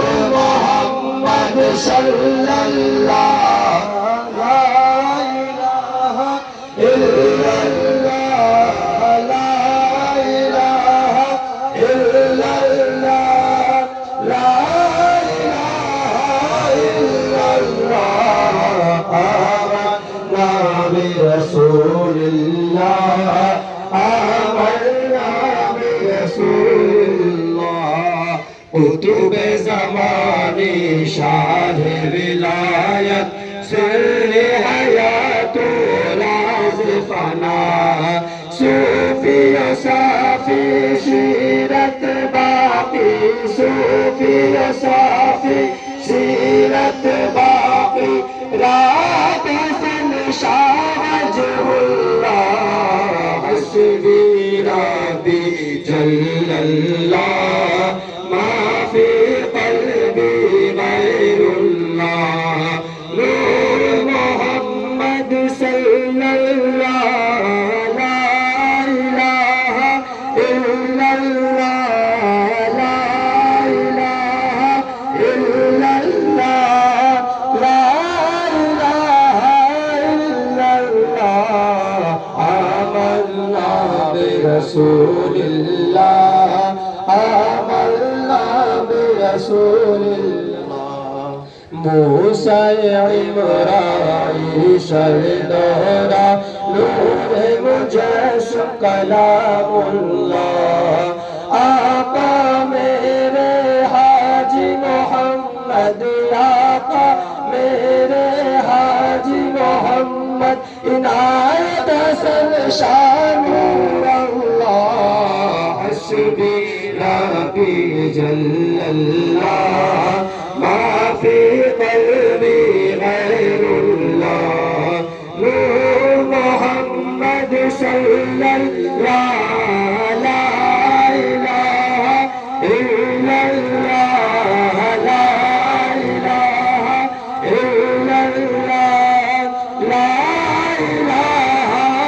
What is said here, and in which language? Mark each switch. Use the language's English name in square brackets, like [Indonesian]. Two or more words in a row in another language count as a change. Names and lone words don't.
[Arabic] محمد صلى الله لا إله إلا الله لا إله إلا الله لا إله إلا الله آمنا برسول الله آمنا [Urdu] برسول اللہ قطب زمانی شاہ ولایت سر حیاتو راز فنا صوفی صافی شیرت باقی صوفی صافی سیرت باقی رات حسن شاہ وجہ اللہ [Arabic] حسبي ربي جل الله ما في قلبي غير الله نور محمد صلى الله لا إله إلا الله لا إله إلا الله لا إله إلا الله آمنا برسول الله آمنا برسول الله [Urdu] موسیٰ ابراہیم شردورا نور مجسم کلام اللہ آقا میرے حاجی محمد آقا میرے حاجی محمد عنایت حسن [Arabic] شان نور الله حسبي ربي جل الله ما في قلبي غير الله نور محمد صلى الله لا إله إلا الله لا إله إلا الله لا إله